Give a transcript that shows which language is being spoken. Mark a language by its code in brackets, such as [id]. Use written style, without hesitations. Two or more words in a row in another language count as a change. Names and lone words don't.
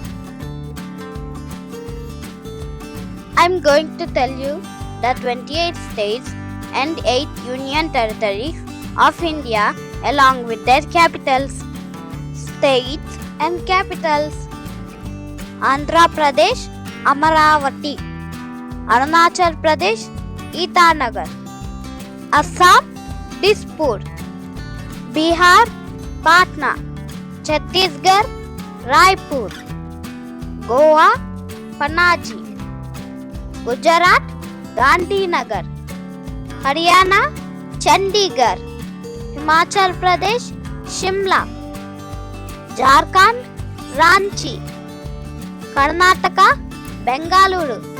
[en] I'm going to tell you the 28 states and 8 union territories of India along with their capitals. States and capitals: Andhra Pradesh, Amaravati; Arunachal Pradesh, Itanagar; Assam, Dispur; Bihar, Patna; Chhattisgarh, Raipur; Goa, Panaji; Gujarat, Gandhinagar; Haryana, Chandigarh; Himachal Pradesh, Shimla; Jharkhand, Ranchi; Karnataka, Bengaluru;